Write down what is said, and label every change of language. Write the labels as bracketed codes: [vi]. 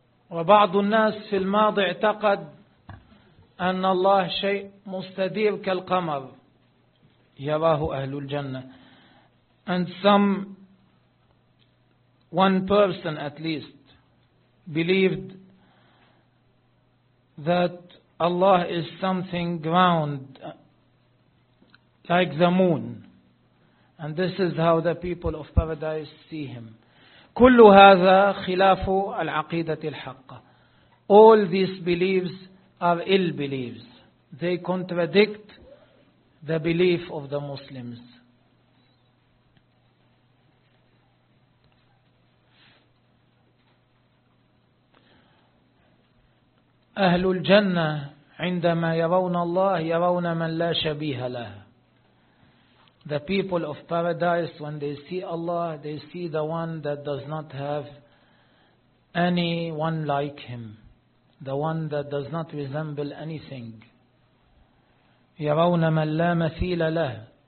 [ar] وبعض الناس في الماضي اعتقد أن الله شيء مستدير كالقمر يراه أهل الجنة. [en] And some one person at least believed that Allah is something round like the moon, and this is how the people of paradise see him. [ar] كل هذا خلاف العقيدة الحقة. [en] All these beliefs are ill beliefs. They contradict the belief of the Muslims. [ar] أهل الجنة عندما يرون الله يرون من لا شبيه له. [en] The people of paradise, when they see Allah, they see the one that does not have anyone like him. The one that does not resemble anything. [ar] يَرَوْنَ مَنْ لَا مَثِيلَ لَهُ.